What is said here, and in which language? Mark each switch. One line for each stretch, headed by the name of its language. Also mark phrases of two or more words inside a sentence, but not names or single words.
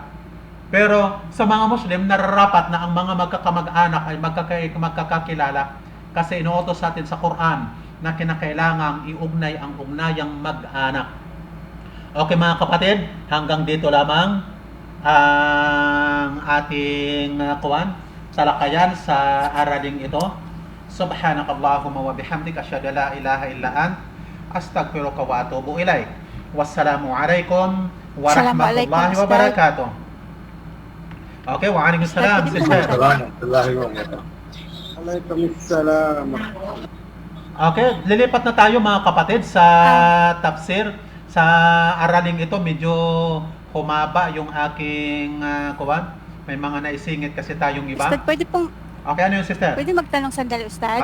Filipino: Pero sa mga Muslim, nararapat na ang mga magkakamag-anak ay magkakakilala, kasi inuutos sa atin sa Quran na kinakailangang iugnay ang ugnayang mag-anak. Okay mga kapatid, hanggang dito lamang ang ating talakayan sa araling ito.
Arabic: سبحانك اللهم وبحمدك أشهد أن لا إله إلا أنت أستغفرك وأتوب إليك. والسلام عليكم ورحمة الله وبركاته. Okay, وعليكم السلام. ورحمة الله وبركاته.
Filipino: Okay, lilipat na tayo mga kapatid sa tafsir. Sa araling ito medyo humaba yung aking kuwan. May mga naisingit kasi tayong iba. Ustad, Okay, ano yung sister? pwede magtanong sandali, Ustad?